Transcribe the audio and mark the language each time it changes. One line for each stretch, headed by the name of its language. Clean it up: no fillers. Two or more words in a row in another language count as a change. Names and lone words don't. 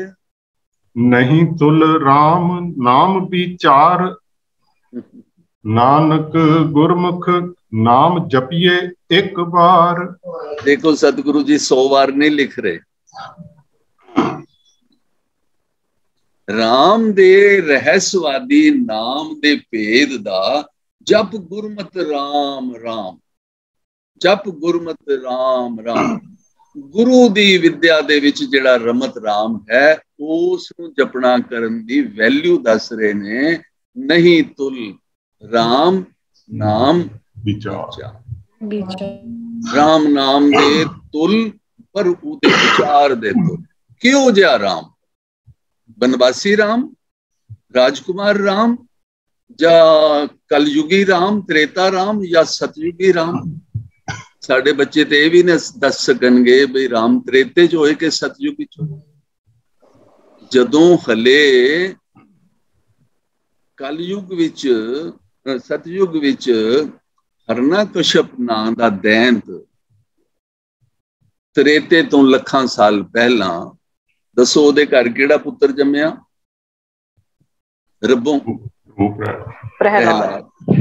Punjabi: ਨਹੀਂ ਤੁਲ ਰਾਮ ਨਾਮ ਵਿਚਾਰ, ਨਾਨਕ ਗੁਰਮੁਖ ਨਾਮ ਜਪੀਏ ਏਕ ਬਾਰ। ਦੇਖੋ ਸਤਗੁਰੂ ਜੀ 100 ਬਾਰ ਨਹੀਂ ਲਿਖ ਰਹੇ, ਰਾਮ ਦੇ ਰਹੱਸਵਾਦੀ ਨਾਮ ਦੇ ਭੇਦ ਦਾ ਜਪ ਗੁਰਮਤ ਰਾਮ ਰਾਮ, ਜਪ ਗੁਰਮਤ ਰਾਮ ਰਾਮ। ਗੁਰੂ ਦੀ ਵਿੱਦਿਆ ਦੇ ਵਿਚ ਜਿਹੜਾ ਰਮਤ ਰਾਮ ਹੈ ਉਸ ਨੂੰ ਜਪਣਾ ਕਰਨ ਦੀ ਵੈਲਿਊ ਦੱਸ ਰਹੇ ਨੇ। ਨਹੀਂ ਤੁਲ ਰਾਮ ਨਾਮ ਵਿਚਾਰ, ਰਾਮ ਨਾਮ ਦੇ ਤੁਲ ਪਰ ਉਹਦੇ ਵਿਚਾਰ ਦੇ ਤੁਲ। ਕਿਉਂ ਜਿਹਾ ਰਾਮ, ਬਨਵਾਸੀ ਰਾਮ, ਰਾਜਕੁਮਾਰ ਰਾਮ, ਯਾ ਕਲਯੁਗੀ ਰਾਮ, ਤ੍ਰੇਤਾ ਰਾਮ ਯਾ ਸਤਯੁਗੀ ਰਾਮ? ਸਾਡੇ ਬੱਚੇ ਤਾਂ ਇਹ ਵੀ ਨਾ ਦੱਸ ਸਕਣਗੇ ਬਈ ਰਾਮ ਤ੍ਰੇਤੇ ਚ ਹੋਏ ਕਿ ਸਤਯੁਗ ਚ ਹੋਏ। ਜਦੋਂ ਹਲੇ ਕਲਯੁਗ ਵਿੱਚ ਸਤਯੁਗ ਵਿੱਚ ਹਰਨਾਕਸ਼ਪ ਨਾਂ ਦਾ ਦੈਂਤ ਤ੍ਰੇਤੇ ਤੋਂ ਲੱਖਾਂ ਸਾਲ ਪਹਿਲਾਂ, ਦੱਸੋ ਉਹਦੇ ਘਰ ਕਿਹੜਾ ਪੁੱਤਰ ਜੰਮਿਆ? ਰੱਬੋਂ ਪ੍ਰਹਿਲਾਦ।